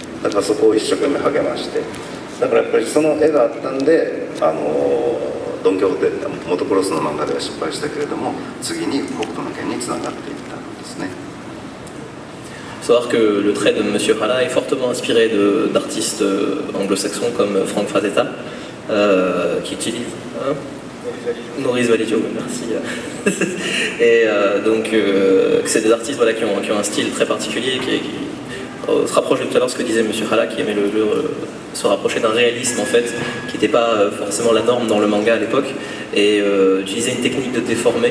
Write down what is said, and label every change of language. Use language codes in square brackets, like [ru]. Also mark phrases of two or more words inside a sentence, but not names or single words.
[ja] だからそこを一生懸命励ましてだからやっぱりその絵があったんでドン・キホーテってモトクロスの漫画では失敗したけれども次に北斗の拳につながっていったんですね。 [fr] Il faut savoir que le trait de Monsieur Hara est fortement inspiré d'artistes anglo-saxons comme Frank Frazetta, qui utilise Maurice Validio, merci. Et donc, c'est des artistes qui ont un style très particulier qui se rapproche de tout à l'heure ce que disait Monsieur Hara, qui aimait se rapprocher d'un réalisme en fait, qui n'était pas forcément la norme dans le manga à l'époque, et utiliser une technique de déformer.